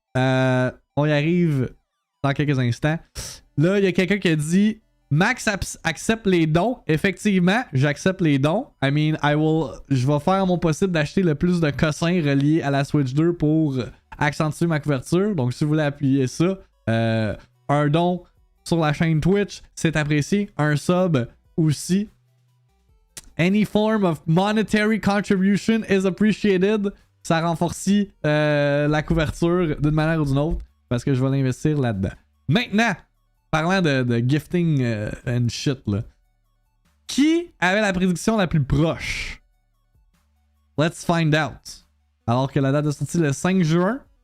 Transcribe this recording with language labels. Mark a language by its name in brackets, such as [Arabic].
[French] On y arrive dans quelques instants. Là, il y a quelqu'un qui a dit Max accepte les dons. Effectivement, j'accepte les dons. [English] I mean, [French] je vais faire mon possible d'acheter le plus de cossins reliés à la Switch 2 pour accentuer ma couverture. Donc, si vous voulez appuyer ça, un don sur la chaîne Twitch, c'est apprécié. Un sub aussi. [English] Any form of monetary contribution is appreciated. [French] Ça renforce la couverture d'une manière ou d'une autre parce que je vais l'investir là-dedans. Maintenant, parlant de [English] gifting and shit, [French] là. Qui avait la prédiction la plus proche? [English] Let's find out. [French] Alors que la date de sortie le 5 juin.